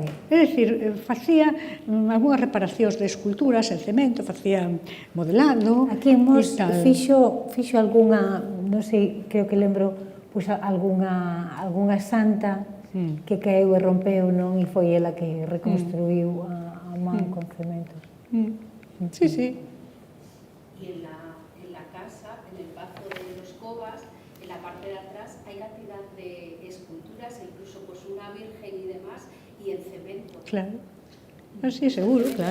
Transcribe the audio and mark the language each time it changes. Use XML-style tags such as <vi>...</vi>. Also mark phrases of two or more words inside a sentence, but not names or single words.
<gl>É dicir, facía algunhas reparacións de esculturas en cemento, facía modelado. Aquí hemos fixo algunha, non sei, creo que lembro, pois algunha santa que caeu e rompeu, non? E foi ela que reconstruiu a man con cementos.</gl> <es>Sí, sí. Y en la casa, en el Pazo de los Cobas, en la parte de atrás hay cantidad de esculturas e incluso pues una virgen y demás, y en cemento. Claro. Sí, seguro, claro.</es>